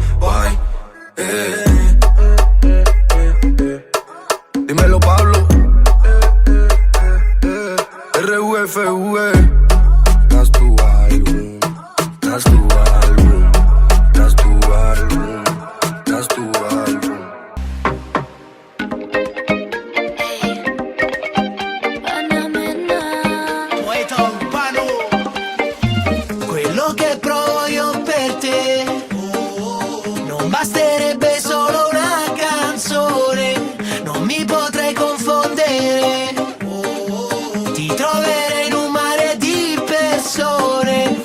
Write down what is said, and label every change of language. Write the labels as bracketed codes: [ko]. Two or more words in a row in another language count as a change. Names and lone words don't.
[es] Bye. Dímelo, Pablo. RUFV. Haz tu álbum, haz tu álbum, haz tu álbum, haz tu álbum. [it] Poeta urbano, quello che provo io per te non basterebbe solo una canzone, non mi potrei confondere, ti troverei in un mare di persone.